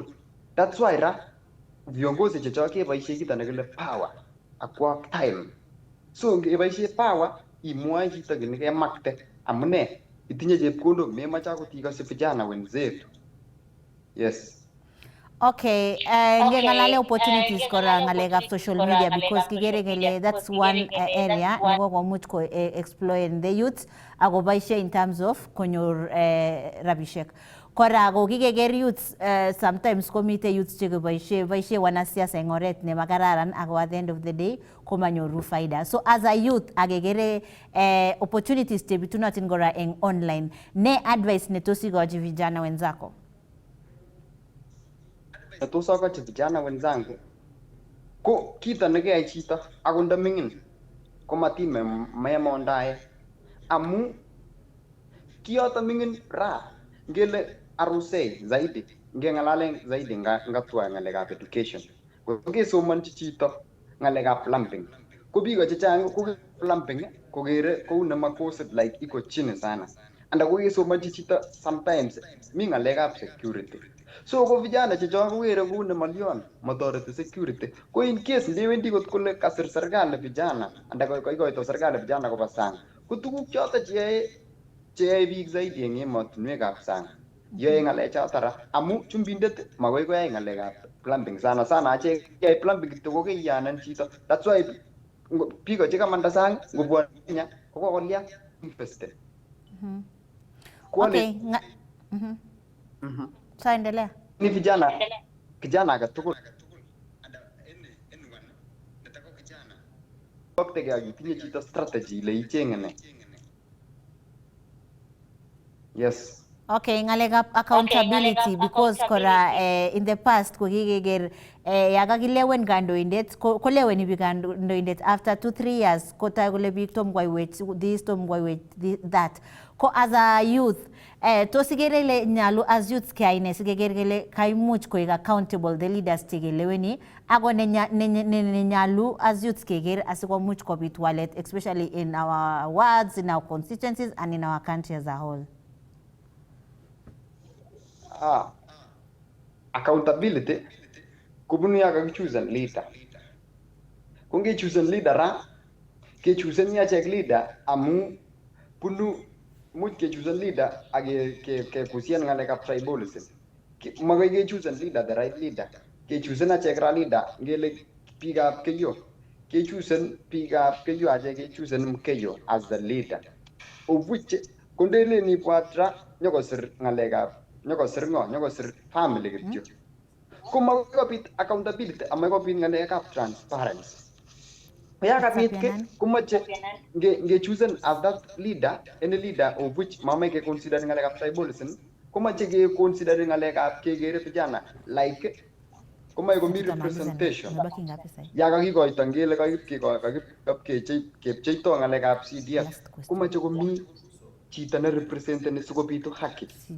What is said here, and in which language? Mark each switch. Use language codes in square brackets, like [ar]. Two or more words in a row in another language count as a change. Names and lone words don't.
[en] That's why [kln] ra viongozi checho keboisie kito nekile power akwa time. So ngeboisie power imwoe chito kit nekemakte amune itinye chepkondok memache akot ikose [sw] vijana wenzetu. [en] Yes. [kln] Okay, ngengalale opportunities kora ngalekab [en] social media because [kln] kigere kele [en] that's one area [kln] neko komuch ko [en] exploit the youth [kln] ako boisie [en] in terms of [kln] konyor rabishek. Kora ko kikeker youth sometimes komite youth chekeboisie wanasiasa eng oret nemakararan ako [en] at the end of the day [kln] komanyoru faida. [en] So as a youth [kln] akekere opportunities chebitunotin kora eng online, ne advice netos ikochi [sw] vijana wenzako? [kln] Tos akochi [sw] vijana wenzangu [kln] ko kito nekeyai chito ako ndamingin komatime memondae amu kiyoto mingin ra ngele arusei zaidi ngengalale zaidi ngatwa ngalekab education ko kesomanchi chito ngalekab plumbing ko biko chechang ko plumbing kokere kou nema [en] course like [sw] iko chini sana [kln] anda ko kesomanchi chito sometimes mi ngalekab security. So ko vijana checho kokere kou nemalion matoreti security ko in case ndewendi kot kole kasir [sw] serikali vijana [kln] anda koikoito [sw] serikali vijana [kln] koba sang ko tuguk choto cheyae biik zaidi eng emotinwekab sang yoe ngalechoto ra amu chumbindet makoi koyai ngalekab plumbing sana achek yai plumbing kityo ko keiyanan chito. [en] That's why [kln] biko chekamanda sang ngobwa Kenya ko kokolya invested. [en] Okay. So endelea. [sw] Ni kijana [kln] akatugul wakati kitinye chito strategy ile ichenge ne. [en] Yes. [kln] Okay, ngalekab accountability because kora [en] in the past [kln] ko kikeker yakakilewen kandoindet koleweni biik kandoindet [en] after 2-3 years [kln] kotai kole biik tom koiwech this tom koiwech that. Ko [en] as a youth [kln] tos ikere ile nyalu [en] as youth [kln] keyai ne sikeker kele kaimuch koik [en] accountable the leaders [kln] chekeleweni ako nenyalu [en] as youth [kln] keker asikomuch kobit walet [en] especially in our wards, in our constituencies and in our country as a whole. [kln] Accountability kubunu ya kakichoose leader. Kunge [en] choose leader [kln] ra ke choose ni achek leader amu bunu much ke [en] choose leader [kln] age ke kusian ngalekab tribalism. Magoi ke [en] choose leader the right leader. [kln] Ke choose na achek ra leader ngele biikab keyo. Ke choose biikab keyo achek ke choose mkeyo [en] as the leader. Of which [kln] kondele ni kwatra nyokosir ngalekab nyokosir family kityo. Kuma kopit accountability ama kopit ngalekab transparency. Ya kapit ke kumache nge chosen [en] as that leader, any leader of which [kln] mama ke consider ngalekab tribalism, kumache ke consider ngalekab kegere vijana like kumache komi representation. Ya kakikoito ngele kepcheito ngalekab CDF, kumache komi chito ne representeni sikobitu haki.